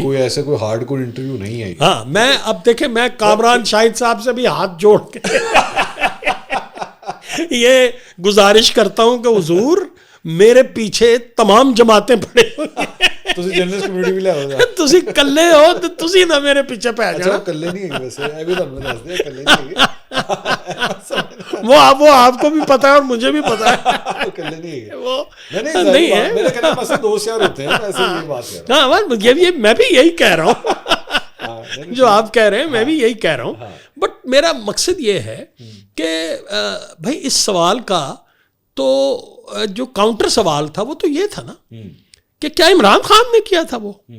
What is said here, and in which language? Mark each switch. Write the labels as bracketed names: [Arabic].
[Urdu] کوئی ایسے کوئی ہارڈ کور انٹرویو نہیں ہے. ہاں میں اب دیکھیں میں کامران شاہد صاحب سے بھی ہاتھ جوڑ کے یہ گزارش کرتا ہوں کہ حضور میرے پیچھے تمام جماعتیں پڑے ہوئی [Punjabi] ਤੁਸੀਂ ਜਰਨਲਿਸਟ ਕਮਿਊਨਿਟੀ ਵੀ ਲਿਆਓ. ਤੁਸੀਂ ਇਕੱਲੇ ਹੋ ਤੇ ਤੁਸੀਂ ਨਾ ਮੇਰੇ ਪਿੱਛੇ ਪੈ ਜਾਣਾ. ਇਕੱਲੇ ਨਹੀਂ ਹੈਗੇ ਵੈਸੇ, ਇਹ ਵੀ ਤੁਹਾਨੂੰ ਦੱਸ ਦਿਆਂ ਇਕੱਲੇ ਨਹੀਂ ਹੈਗੇ. [Urdu] وہ آپ کو بھی پتا ہے اور مجھے بھی پتا ہے اکلے نہیں ہے. وہ نہیں ہے, میرے کہنے کا مقصد دوست یار ہوتے ہیں, ایسے یہ بات کر رہا ہوں. ہاں یہ میں بھی یہی کہہ رہا ہوں جو آپ کہہ رہے ہیں میں بھی یہی کہہ رہا ہوں. بٹ میرا مقصد یہ ہے کہ بھائی اس سوال کا تو جو کاؤنٹر سوال تھا وہ تو یہ تھا نا کہ کیا عمران خان نے کیا تھا وہ.